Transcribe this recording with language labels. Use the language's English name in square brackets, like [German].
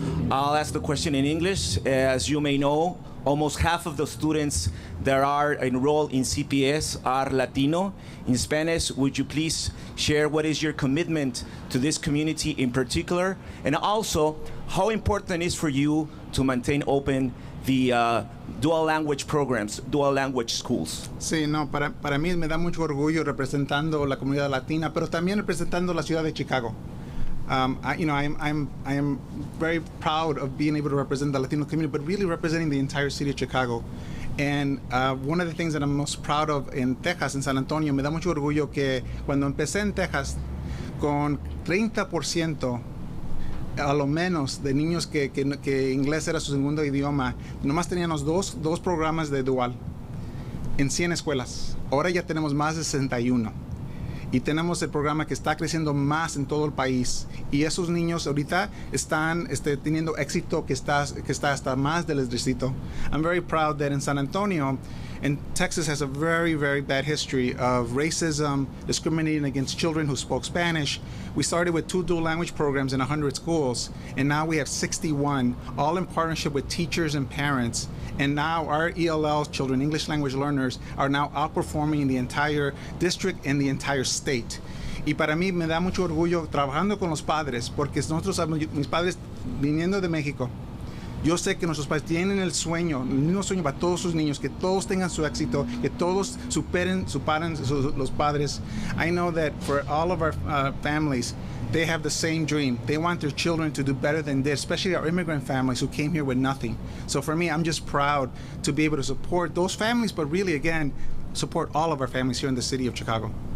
[English] I'll ask the question in English. As you may know, almost half of the students that are enrolled in CPS are Latino. In Spanish, would you please share what is your commitment to this community in particular, and also how important it is for you to maintain open the dual language programs, dual language schools? [Spanish] Sí, no, para mí me da mucho orgullo representando la comunidad latina, pero también representando la ciudad de Chicago. [English] I am very proud of being able to represent the Latino community, but really representing the entire city of Chicago. And one of the things that I'm most proud of in Texas, in San Antonio, [Spanish] me da mucho orgullo que cuando empecé en Texas, con 30% a lo menos de niños que inglés era su segundo idioma, nomás teníamos dos programas de dual en 100 escuelas. Ahora ya tenemos más de 61. Y tenemos el programa que está creciendo más en todo el país. Y esos niños ahorita están teniendo éxito que está hasta más del distrito. [English] I'm very proud that in San Antonio, and Texas has a very, very bad history of racism, discriminating against children who spoke Spanish. We started with 2 dual language programs in 100 schools, and now we have 61, all in partnership with teachers and parents. And now our ELL children, English language learners, are now outperforming the entire district and the entire state. [Spanish] Y para mí me da mucho orgullo trabajando con los padres, porque nosotros, mis padres viniendo de México, yo sé que nuestros padres tienen el mismo sueño para todos sus niños, que todos tengan su éxito, que todos superen los padres. [English] I know that for all of our families, they have the same dream. They want their children to do better than this, especially our immigrant families who came here with nothing. So for me, I'm just proud to be able to support those families, but really, again, support all of our families here in the city of Chicago.